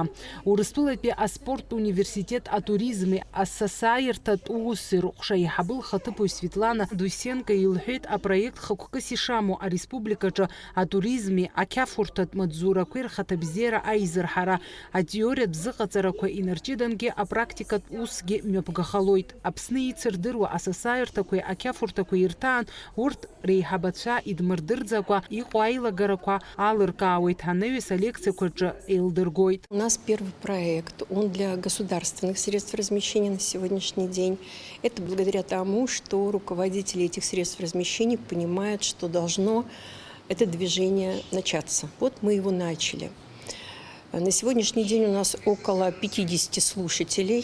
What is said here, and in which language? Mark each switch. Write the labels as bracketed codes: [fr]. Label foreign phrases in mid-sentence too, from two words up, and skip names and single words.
[ab] Урыстәылатәи аспорттә университет атуризми асасааирҭатә ууси рҟәша еиҳабы лхаҭыԥуаҩ Светлана Дусенко илҳәеит апроект хықәкыс ишамоу ареспубликаҿы атуризми, ақьафурҭатә маҵзурақәеи рхаҭабзиара аизырҳара, атеориатә зыҟаҵарақәа инарҷыдангьы апрактикатә усгьы мҩаԥгахалоит. Аԥсны ицырдыруа асасааирҭақәеи ақьафурҭақәеи ирҭаан урҭ реиҳабацәа идмырдырӡакәа иҟоу аилагарақәа алыркаауеит ҳанаҩыс алекциақәа рҿы еилдыргоит. [ru] У нас первый проект, он для государственных средств размещения на сегодняшний день. Это благодаря тому, что руководители этих средств размещения понимают, что должно это движение начаться. Вот мы его начали. На сегодняшний день у нас около 50 слушателей.